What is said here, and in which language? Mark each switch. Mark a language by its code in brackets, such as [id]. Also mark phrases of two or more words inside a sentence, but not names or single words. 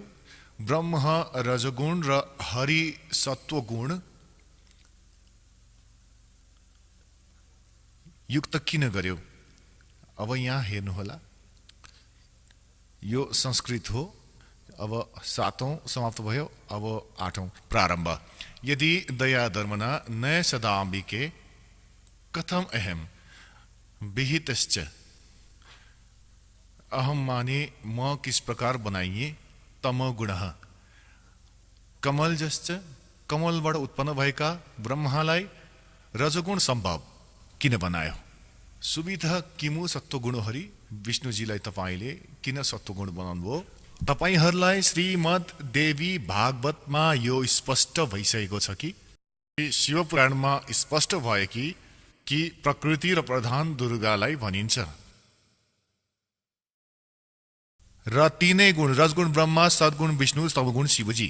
[ne] ब्रह्म रजगुण र हरि सत्वगुण युक्त किन गर्यौ? अब यहाँ हेर्नुहोला, यो संस्कृत हो। अब 7औं समाप्त भयो, अब 8औं प्रारम्भ। [sa] यदि दया धर्मना न सदाम्बिके कथम अहम विहितश्च। [ne] अहम माने म [hi] किस प्रकार [ne] बनाइए? [sa] तम गुण कमल जश्च, [ne] कमलबाट उत्पन्न भएका ब्रह्मालाई रजगुण सम्भव किन बनायो? [sa] सुविधा किमु सत्वगुण हरि, [ne] विष्णुजीलाई तपाईले किन सत्वगुण बनाउनुभयो? तपाईहरूलाई श्रीमद् देवी भागवतमा यो स्पष्ट भइसकेको छ कि शिवपुराणमा स्पष्ट भयो कि प्रकृति र प्रधान दुर्गालाई भनिन्छ र तीनै गुण रजगुण ब्रह्मा, सद्गुण विष्णु, तमगुण शिवजी।